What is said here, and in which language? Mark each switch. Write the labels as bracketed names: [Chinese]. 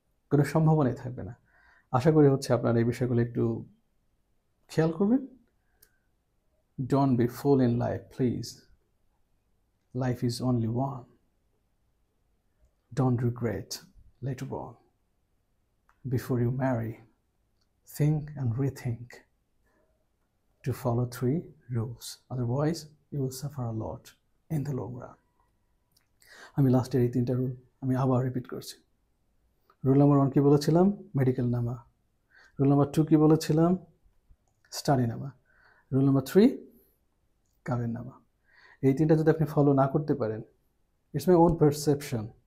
[Bangla] কোনো সম্ভাবনাই থাকবে না। আশা করি হচ্ছে আপনারা এই বিষয়গুলো একটু খেয়াল করবেন। [English] Don't be fool in life please. Life is only one. Don't regret later on. Before you marry, think and rethink to follow 3 rules. Otherwise, you will suffer a lot in the long run. [Bangla] আমি লাস্টের এই 3টা rule আমি আবার repeat করছি। Rule number 1 কি বলেছিলাম? Medical নামা। রুল নাম্বার 2 কি বলেছিলাম? স্টাডি নামা। Rule number 3 কাবিননামা। এই 3টা যদি আপনি ফলো না করতে পারেন, [English] It's my own perception.